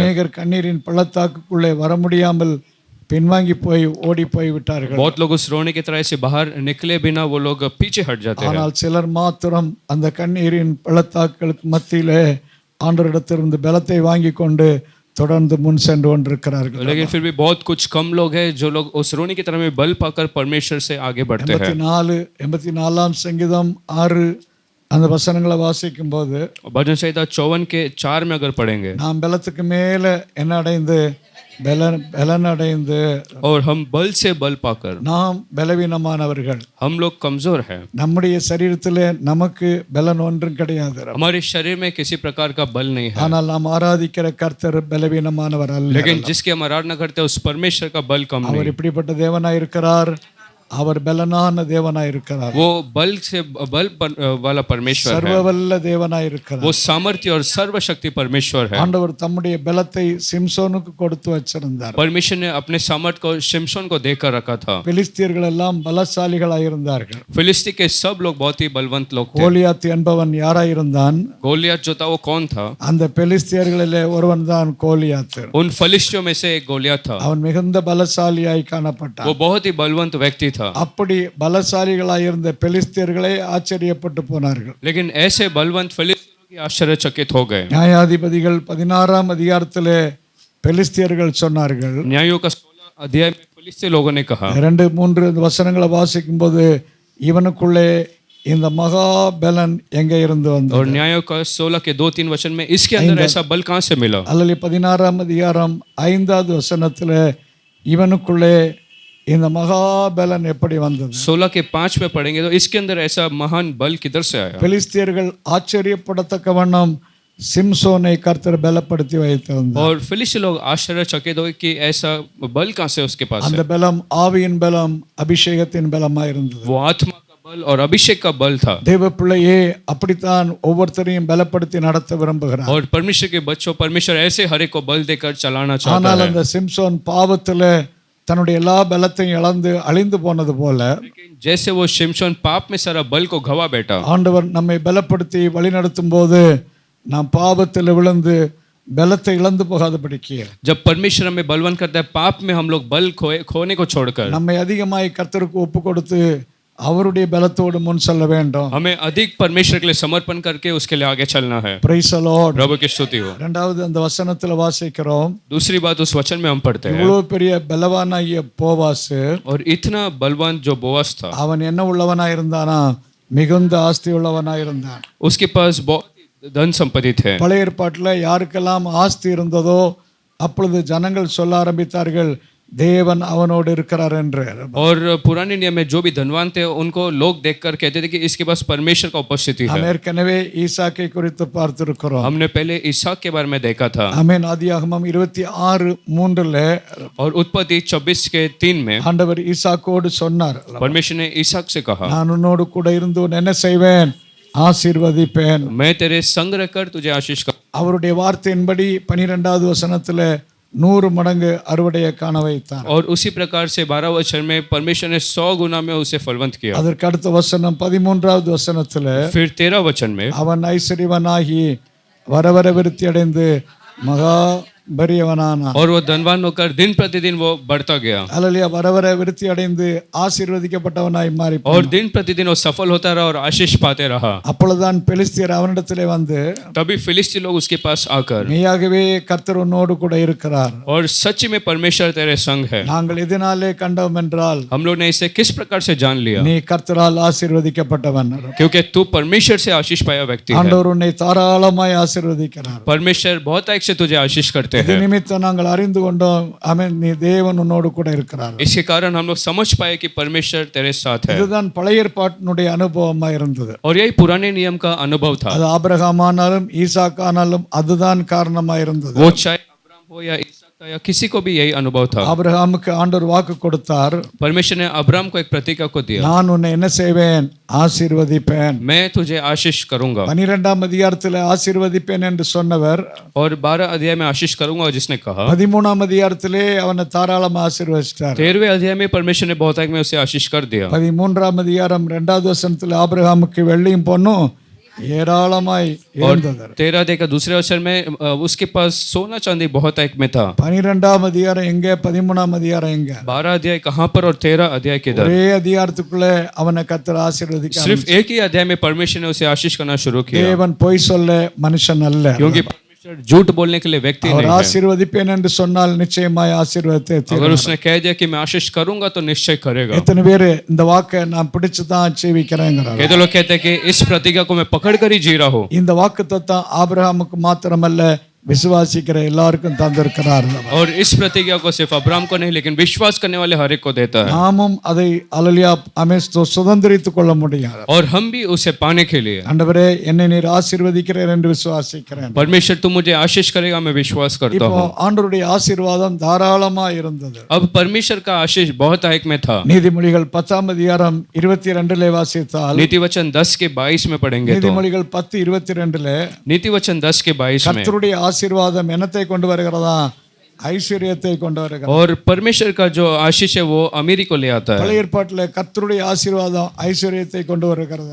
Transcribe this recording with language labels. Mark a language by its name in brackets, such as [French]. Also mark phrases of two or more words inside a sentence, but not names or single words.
[Tamil] अनेகர் கண்ணீரின் பள்ளத்தாக்குக்குள்ளே வர முடியாமல் பின்வாங்கி போய் ஓடி போய் விட்டார்கள். [Hindi] बहुत लोग उस रोनी की तराई से बाहर निकले बिना वो लोग पीछे हट जाते हैं. [Tamil] ஆனால் சிலர் மாத்திரம் அந்த கண்ணீரின் பள்ளத்தாக்குகளுக்கு மத்தியிலே ஆண்டவரிடத்திலிருந்து பலத்தை வாங்கி கொண்டு தொடர்ந்து முன் சென்று கொண்டிருக்கிறார்கள். [Hindi] लेकिन फिर भी बहुत कुछ कम लोग हैं जो लोग उस रोनी की तरह में बल पाकर परमेश्वर से आगे बढ़ते हैं. [Tamil] 84ஆம் சங்கீதம் 6 அந்த வசனங்களை வாசிக்கும் போது, [Hindi] भजन संहिता 54 के 4 में अगर पढ़ेंगे, [Tamil] நாம் பலத்துக்கு மேல என்ன அடைந்து பலன் அடைந்து, [Hindi] और हम बल से बल पाकर, [Tamil] நாம் பலவீனமானவர்கள், [Hindi] हम लोग कमजोर हैं. [Tamil] நம்முடைய சரீரத்திலே நமக்கு பலன் ஒன்றும் கிடையாது. [Hindi] हमारे शरीर में किसी प्रकार का बल नहीं है. [Tamil] ஆனால் நாம் ஆராதிக்கிற கர்த்தர் பலவீனமானவர் அல்ல. [Hindi] लेकिन जिसकी हम आराधना करते हैं उस परमेश्वर का बल कम नहीं. [Tamil] அவர் இப்படிப்பட்ட தேவனாய் இருக்கிறார். அவர் பலனான தேவனாய் இருக்கிறார். [Hindi] वो बल से बल वाला परमेश्वर है. [Tamil] சர்வவல்ல தேவனாய் இருக்கிறார். [Hindi] वो सामर्थ्य और सर्वशक्ति परमेश्वर है. [Tamil] ஆண்டவர் தம்முடைய பலத்தை சிம்சோனுக்கு கொடுத்து வச்சிருந்தார். [Hindi] परमेश्वर ने अपने सामर्थ्य को शिमशोन को देकर रखा था. [Tamil] பெலிஸ்தியர்கள் எல்லாம் பலசாலிகளாய் இருந்தார்கள். [Hindi] फिलिस्ती के सब लोग बहुत ही बलवंत लोग थे. [Tamil] கோலியாத் என்பவன் யாராய் இருந்தான்? [Hindi] गोलियत जो था वो कौन था? [Tamil] அந்த பெலிஸ்தியர்களிலே ஒருவன் தான் கோலியாத். [Hindi] उन फलिस्तियों में से एक गोलियत था. [Tamil] அவன் मिகுந்த பலசாலியாய் காணப்பட்டான். [Hindi] वो बहुत ही बलवंत व्यक्ति था. [Tamil] அப்படி பலசாலிகளாய் இருந்த பெலிஸ்தியர்களே ஆச்சரியப்பட்டு போனார்கள். [Hindi] लेकिन ऐसे बलवंत फिलिस्तियों की आश्चर्यचकित हो गए. [Tamil] நியாயாதிபதிகள் 16ஆம் அதிகாரத்திலே பெலிஸ்தியர்கள் சொன்னார்கள். [Hindi] न्यायों का 16 अध्याय में फिलिस्ती लोगों ने कहा, [Tamil] 2-3 வசனங்களை வாசிக்கும் போது, இவனுக்குள்ளே இந்த மகா பலன் எங்கே இருந்து வந்தது? [Hindi] और न्यायों का 16 के 2-3 वचन में इसके अंदर ऐसा बल कहां से मिला? [Tamil] அல்லது 16ஆம் அதிகாரம் 5வது வசனத்திலே இவனுக்குள்ளே இந்த மகா பலன் எப்படி வந்தது? [Hindi] 16 के 5 में पढ़ेंगे तो इसके अंदर ऐसा महान बल किधर से आया? [Tamil] பெலிஸ்தியர்கள் ஆச்சரியப்படத்தக்க வண்ணம் சிம்சோனை கர்த்தர் பலப்படுத்தி வைத்திருந்தார். [Hindi] और फिलिस्ती लोग आश्चर्यचकित हुए कि ऐसा बल कहां से उसके पास அந்த है? [Tamil] பலம் ஆவியின் பலம், அபிஷேகத்தின் பலமாய் இருந்தது. [Hindi] वो आत्मा का बल और अभिषेक का बल था. [Tamil] தேவ பிள்ளையே, அப்படித்தான் ஒவ்வொருத்தரையும் பலப்படுத்தி நடத்த விரும்புகிறார். [Hindi] और परमेश्वर के बच्चों, परमेश्वर ऐसे हर एक को बल देकर चलाना चाहता ஆனால் है. [Tamil] அந்த சிம்சோன் பாவத்திலே தன்னுடைய எல்லா பலத்தையும் இழந்து அழிந்து போனது போல, [Hindi] जैसे वो शिमशोन पाप में सारा बल को गवा बैठा, [Tamil] ஆண்டவர் நம்மை பலப்படுத்தி வழிநடத்தும் போது நாம் பாவத்தில் விழுந்து பலத்தை இழந்து போகாதபடிக்கு [Hindi] जब परमेश्वर हमें बलवान करता है पाप में हम लोग बल खोने को छोड़कर [Tamil] நம்மை அதிகமாய் கர்த்தருக்கு ஒப்பு கொடுத்து அவருடைய பலத்தோடு முன் செல்ல வேண்டும். [Hindi] हमें अधिक परमेश्वर के लिए समर्पण करके उसके लिए आगे चलना है. [English] Praise the Lord. [Hindi] प्रभु की स्तुति हो. [Tamil] இரண்டாவது அந்த வசனத்துல வாசிக்கிறோம், [Hindi] दूसरी बात उस वचन में हम पढ़ते हैं, [Tamil] இவ்வளவு பெரிய பலவானாகிய போவாஸ் [Hindi] और इतना बलवान जो बोअज था, [Tamil] அவன் என்ன உள்ளவனாய் இருந்தானா, மிகுந்த ஆஸ்தி உள்ளவனாய் இருந்தான். [Hindi] उसके पास बहुत धन संपत्ति थे. [Tamil] பழைய ஏற்பாட்டில் யாருக்கெல்லாம் ஆஸ்தி இருந்ததோ அப்பொழுது ஜனங்கள் சொல்ல ஆரம்பித்தார்கள், தேவன் அவனோடு இருக்கிறார் என்று. [Hindi] और पुराने नियम में जो भी धनवान थे उनको लोग देखकर कहते थे कि इसके पास परमेश्वर का उपस्थिति है. [Tamil] நாம் ஏற்கனவே ஈசாக்கை குறித்து பார்த்திருக்கிறோம். [Hindi] हमने पहले इसहाक के बारे में देखा था. [Tamil] ஆமென். ஆதியாகமம் 26:3 [Hindi] और उत्पत्ति 26:3 में [Tamil] ஆண்டவர் ஈசாக்கோடு சொன்னார், [Hindi] परमेश्वर ने इसहाक से कहा, [Tamil] நான் உன்னோடு கூட இருந்து உன்னை என்ன செய்வேன், ஆசீர்வதிப்பேன். [Hindi] मैं तेरे संग रहकर तुझे आशीष कर. [Tamil] அவருடைய வார்த்தையின்படி 12வது வசனத்துல 100 மடங்கு அறுவடையை காண வைத்தார். [Hindi] और उसी प्रकार से 12 वचन में परमेश्वर ने 100 गुना में उसे फलवंत किया. [Tamil] அதற்கு அடுத்த வசனம் 13வது வசனத்துல [Hindi] फिर 13 वचन में [Tamil] அவன் ஐஸ்வர்யவனாகி வர வர விருத்தி அடைந்து மகா பெரியவனானான். [Hindi] और वो धनवान होकर दिन प्रतिदिन वो बढ़ता गया. [Tamil] அல்லேலூயா. வர வர விருத்தி அடைந்து ஆசீர்வதிக்கப்பட்டவனாய் மாறி [Hindi] और दिन प्रतिदिन वो सफल होता रहा और आशीष पाते रहा. [Tamil] அப்பொழுதுதான் பெலிஸ்தியர் அவனிடத்திலே வந்து, [Hindi] तभी फिलिस्ती लोग उसके पास आकर, [Tamil] மெய்யாகவே கர்த்தர் உன்னோடு கூட இருக்கிறார், [Hindi] और सच में परमेश्वर तेरे संग है. [Tamil] நாங்கள் எதனாலே கண்டோம் என்றால் [Hindi] हम लोग ने इसे किस प्रकार से जान लिया? [Tamil] நீ கர்த்தரால் ஆசீர்வதிக்கப்பட்டவன். [Hindi] क्योंकि तू परमेश्वर से आशीष पाया व्यक्ति है. [Tamil] ஆண்டவர் உன்னை தாராளமாய் ஆசீர்வதிக்கிறார். [Hindi] परमेश्वर बहुत एक से तुझे आशीष करते இது हैं. [Tamil] நிமித்தம் நாங்கள் அறிந்து கொண்டோம், ஆமென், நீ தேவன் உன்னோடு கூட இருக்கிறார். [Hindi] इसके कारण हम लोग समझ पाए कि परमेश्वर तेरे साथ है. [Tamil] இதுதான் பழைய ஏற்பாட்டினுடைய அனுபவமா இருந்தது. [Hindi] और यही पुराने नियम का अनुभव था. [Tamil] அது ஆபிரகாம் ஆனாலும் ஈசாக் ஆனாலும் அதுதான் காரணமா இருந்தது. [Hindi] वो चाहे अब्राहम हो या इसहाक था या किसी को भी यही अनुभव था. [Tamil] ஆபிரகாமுக்கு ஆண்டவர் வாக்கு கொடுத்தார், [Hindi] परमेश्वर ने अब्राहम को एक प्रतीका को दिया, [Tamil] நான் உன்னை என்ன செய்வேன், ஆசீர்வதிப்பேன். [Hindi] मैं तुझे आशीष करूंगा. [Tamil] 12ஆம் அதிகாரத்தில் ஆசீர்வதிப்பேன் என்று சொன்னவர் [Hindi] और 12 अध्याय में आशीष करूंगा जिसने कहा, [Tamil] 13ஆம் அதிகாரத்திலே அவனை தாராளமா ஆசீர்வதித்தார். [Hindi] 13वें अध्याय में परमेश्वर ने बहुतायत में उसे आशीष कर दिया. [Tamil] 13ஆம் அதிகாரம் 2வது வசனத்தில் ஆபிரகாமுக்கு வெள்ளியும் பொன்னும் ஏராளமாய் और இருந்தது. [Hindi] 13 अध्याय का दूसरे वचन में उसके पास सोना चांदी बहुत एक में था. [Tamil] 12ஆம் அதிகாரம் எங்க, 13ஆம் அதிகாரம் எங்க? [Hindi] 12 अध्याय कहाँ पर और 13 अध्याय किधर? [Tamil] ஒரே அதிகாரத்துக்குள்ள அவனை கர்த்தர் ஆசீர்வதிக்க [Hindi] सिर्फ एक ही अध्याय में परमेश्वर ने उसे आशीष करना शुरू किया. [Tamil] தேவன் பொய் சொல்ல மனுஷன் அல்ல. [Hindi] क्योंकि परमेश्वर झूठ बोलने के लिए व्यक्ति அவர் नहीं है. [Tamil] ஆசீர்வதிப்பேன் என்று சொன்னால் நிச்சயமாய் ஆசீர்வதித்தே अगर தீருவார். [Hindi] उसने कह दिया कि मैं आशीष करूंगा तो निश्चय करेगा. [Tamil] எத்தனை பேர் இந்த வாக்கை நான் பிடிச்சு தான் ஜீவிக்கிறேங்கிறார். [Hindi] ये तो लोग कहते हैं कि इस प्रतिज्ञा को मैं पकड़ कर ही जी रहा हूँ. [Tamil] இந்த வாக்குத்தத்தம் ஆபிரகாமுக்கு மாத்திரமல்ல, விசுவாசிக்கிற எல்லாருக்கும் தந்திருக்கிறார். [Hindi] और इस प्रतिज्ञा को सिर्फ अब्राहम को नहीं लेकिन विश्वास करने वाले हर एक को देता है. [Tamil] நாமும் அதை அல்லேலூயா அமேஸ்தோ சுதந்திரித்துக் கொள்ள முடியாது. [Hindi] और हम भी उसे पाने के लिए, [Tamil] ஆண்டவரே என்னை நீர் ஆசீர்வதிக்கிறீர் என்று விசுவாசிக்கிறேன். [Hindi] परमेश्वर तुम मुझे आशीष करेगा मैं विश्वास करता இப்போ हूँ. [Tamil] ஆண்டவருடைய ஆசீர்வாதம் தாராளமா இருந்தது. [Hindi] अब परमेश्वर का आशीष बहुत एक में था. [Tamil] நீதிமொழிகள் 10ஆம் அதிகாரம் 22 வாசித்தால், [Hindi] नीति वचन 10 के 22 में पढ़ेंगे तो, [Tamil] நீதிமொழிகள் 10:22 [Hindi] नीति वचन 10 के 22 में, [Tamil] கர்த்தருடைய ஆசீர்வாதம் என்னத்தை கொண்டு வருகிறதா, ஐஸ்வர்யத்தை கொண்டு வருகிறது. [Hindi] और परमेश्वर का जो आशीष है वो अमीरी को ले आता है. [Tamil] பழைய ஏற்பாட்டில் கர்த்தருடைய ஆசீர்வாதம் ஐஸ்வர்யத்தை கொண்டு வருகிறது.